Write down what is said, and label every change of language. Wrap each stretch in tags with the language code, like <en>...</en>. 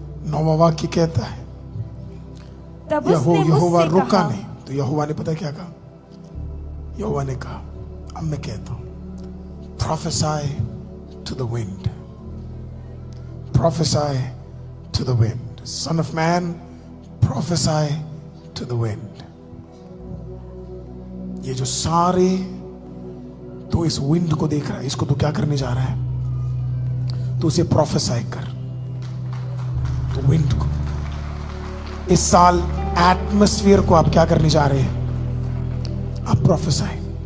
<hi>नौवां वाक्य कहता है, यहोवा रुका नहीं। तो यहोवा ने पता क्या कहा? यहोवा ने कहा, अब मैं कहता हूं,</hi> <en>prophesy to the wind, prophesy to the wind, son of man, prophesy to the wind.</en> <hi>ये जो सारे तो इस विंड को देख रहा है, इसको तो क्या करने जा रहा है? तो उसे प्रोफेसाई कर, तो विंड को। इस साल एटमॉस्फेयर को आप क्या करने जा रहे हैं? आप प्रोफेसाई।</hi>